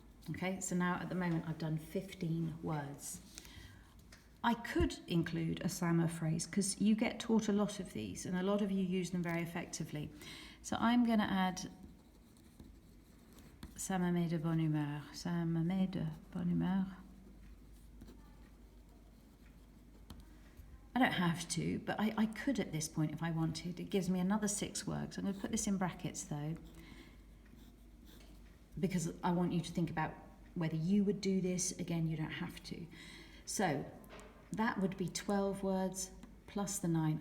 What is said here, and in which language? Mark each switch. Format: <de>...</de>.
<en>Okay, so now at the moment I've done 15 words. I could include a SAMR phrase because you get taught a lot of these and a lot of you use them very effectively. So I'm going to add</en> <fr>ça me met de bonne humeur. Ça me met de bonne humeur.</fr> <en>I don't have to, but I could at this point if I wanted. It gives me another 6 words. I'm going to put this in brackets though, because I want you to think about whether you would do this. Again, you don't have to. So that would be 12 words plus the 9.</en>